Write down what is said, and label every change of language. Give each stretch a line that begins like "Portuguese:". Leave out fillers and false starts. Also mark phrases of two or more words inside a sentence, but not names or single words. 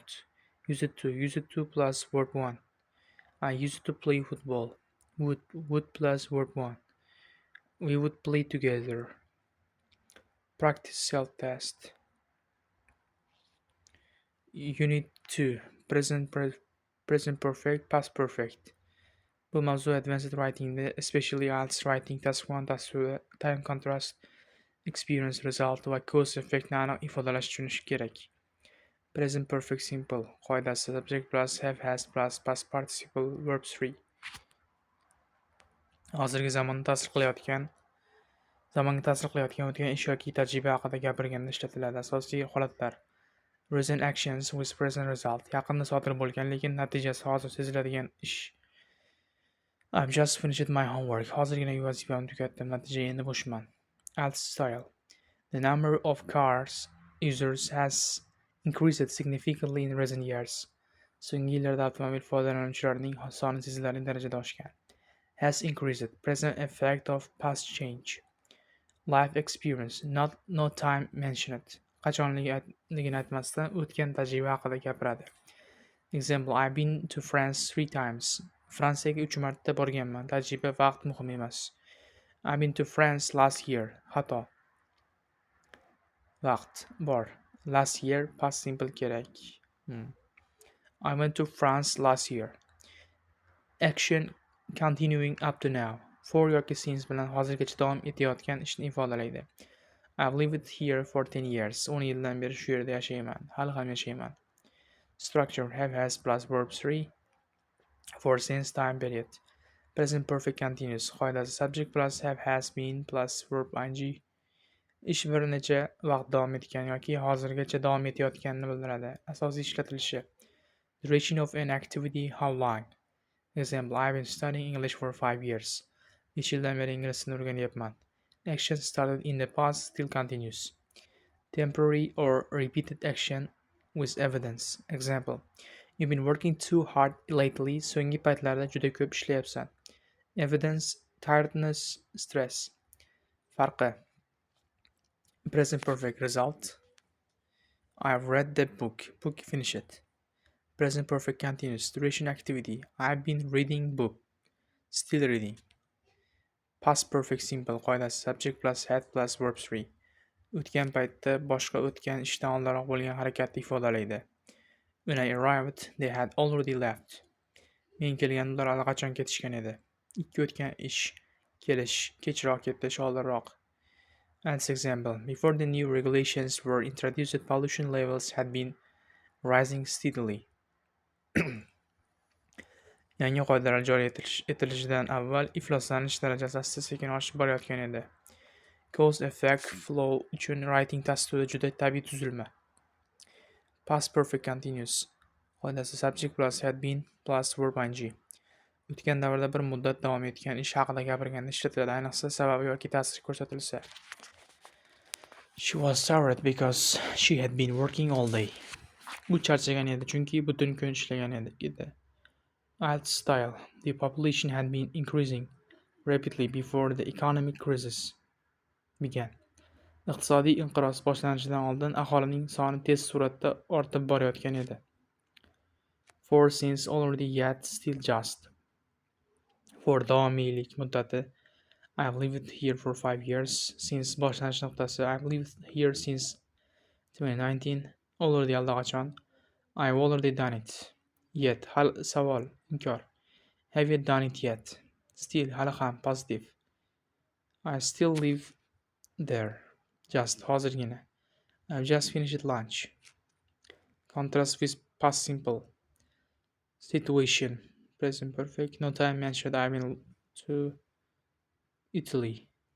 English: Used to. Used to plus verb 1. I used to play football. Would plus verb 1. We would play together. Practice self-test. Unit 2. Present perfect, past perfect.
Uzbek: Bu mavzu
English: advanced writingda, especially IELTS writing task 1, task 2 time contrast, experience result va cause effectni
Uzbek: aniq ifodalash tushunishi kerak.
English: Present perfect simple qoidasi subject plus have has plus past participle verb 3.
Uzbek: Hozirgi zamonga ta'sir qilayotgan o'tgan ish yoki tajriba haqida gapirganda ishlatiladi. Asosiy holatlar:
English: recent actions with present result.
Uzbek: Yaqinda sodir bo'lgan, lekin natijasi hozir seziladigan ish.
English: I've just finished my homework.
Uzbek: Hozirgina uy vazifamni tugatdim. Natija endi bo'shman.
English: Alt style. The number of cars users has increased significantly in recent years.
Uzbek: So'nggi yillarda avtomobil foydalanuvchilarining soni sezilarli darajada oshgan.
English: Has increased. Present effect of past change. Life experience. No time mentioned.
Uzbek: Qachonligini aytmasdan o'tgan tajriba haqida gapiradi.
English: Example: I've been to France 3 times.
Uzbek: Fransiyaga 3 marta borganman. Tajriba vaqt muhim emas.
English: I've been to France last year.
Uzbek: Xato. Vaqt bor.
English: Last year past simple kerak. I went to France last year. Action continuing up to now.
Uzbek: For yoki since bilan hozirgacha davom etayotgan ishni ifodalaydi.
English: I've lived here for 10 years.
Uzbek: 10 yildan beri shu yerda yashayman. Hali ham yashayman.
English: Structure: have has plus verb 3 for since time period. Present perfect continuous qoidasi subject plus have has been plus verb ing.
Uzbek: Ish bir necha vaqt davom etgan yoki hozirgacha davom etayotganini bildiradi. Asosiy ishlatilishi:
English: duration of an activity, how long. Example: I've been studying English for 5 years.
Uzbek: 5 yildan beri ingliz tilini o'rganyapman.
English: Action started in the past still continues. Temporary or repeated action with evidence. Example: You've been working too hard lately.
Uzbek: So'nggi paytlarda juda ko'p ishlayapsan.
English: Evidence: tiredness, stress. Farqi: present perfect result: I've read the book finished. Present perfect continuous duration activity: I've been reading book, still reading. Past perfect simple qoidasi subject plus had plus verb 3.
Uzbek: O'tgan paytda boshqa o'tgan ishdan oldinroq bo'lgan harakatni ifodalaydi.
English: When I arrived, they had already left.
Uzbek: Men kelganda ular allaqachon ketishgan edi. Ikki o'tgan ish: kelish, kechroq ketish, oldinroq.
English: As example: before the new regulations were introduced, pollution levels had been rising steadily.
Uzbek: Yangi qoidalar joriy etilishidan avval ifloslanish darajasi asta-sekin oshib borayotgan edi.
English: Cause effect flow
Uzbek: uchun writing tasviri juda tabiiy tuzilma.
English: Past perfect continuous qoidasi subject plus had been plus verb ing.
Uzbek: O'tgan davrda bir muddat davom etgan ish haqida gapirganda ishlatiladi, ayniqsa sababi yoki ta'siri ko'rsatilsa.
English: She was tired because she had been working all day.
Uzbek: U charchagan edi chunki butun kun ishlagan edi.
English: Alt style: the population had been increasing rapidly before the economic crisis began.
Uzbek: Iqtisodiy inqiroz boshlanishidan oldin aholining soni tez suratda ortib borayotgan edi.
English: For since already yet still just.
Uzbek: For davomiylik muddati:
English: I've lived here for 5 years.
Uzbek: Since boshlanish nuqtasi:
English: I've lived here since 2019. Already allaqachon. I've already done it. Yet
Uzbek: savol, inkor.
English: Have you done it yet? Still hali ham positive. I still live there. Just hozirgina. I've just finished lunch. Contrast with past simple. Situation. Present perfect. No time mentioned. I went to Italy.